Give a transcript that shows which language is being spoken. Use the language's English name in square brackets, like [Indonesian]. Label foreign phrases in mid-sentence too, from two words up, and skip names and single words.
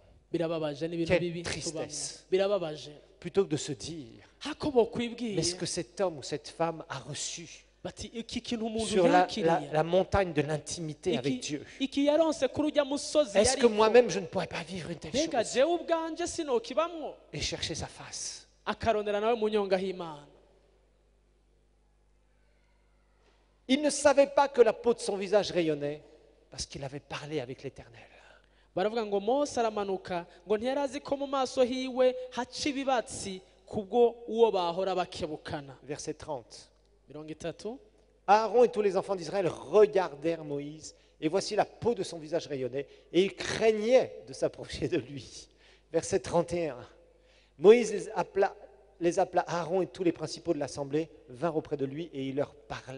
[Rundi] Birababaje n'ibintu [French] Quelle [Rundi] bibi [French] tristesse. [Rundi] tubamo. Birababaje. [French] Plutôt que de se dire, [Rundi] Hako [French] mais [Rundi] bokwibwiye [French] ce que cet homme ou cette femme a reçu [Rundi] bati iki kintu umuntu [French] sur la [Rundi] yakiriye, [French] montagne de l'intimité avec Dieu, [Rundi] iki yaronse kuri ujya musozi [French] est-ce que [Rundi] yariko, [French] moi-même je ne pourrais pas vivre une telle [Rundi] mbega [French] chose [Rundi] jewe ubwanje sinokibamwo? [French] et chercher sa face? [Rundi] Akarondera nawe mu nyonga h'Imana. [French] Il ne savait pas que la peau de son visage rayonnait parce qu'il avait parlé avec l'Éternel. [Rundi] Baravuga ngo Mose aramanuka ngo ntiyari azi ko mu maso hiwe haca ibibatsi kubwo uwo bahora bakebukana. [French] Verset 30. 30. Aaron et tous les enfants d'Israël regardèrent Moïse Et voici la peau de son visage rayonnait, et il craignait de s'approcher de lui. Verset 31. Moïse les appela Aaron et tous les principaux de l'assemblée, vinrent auprès de lui et il leur parla.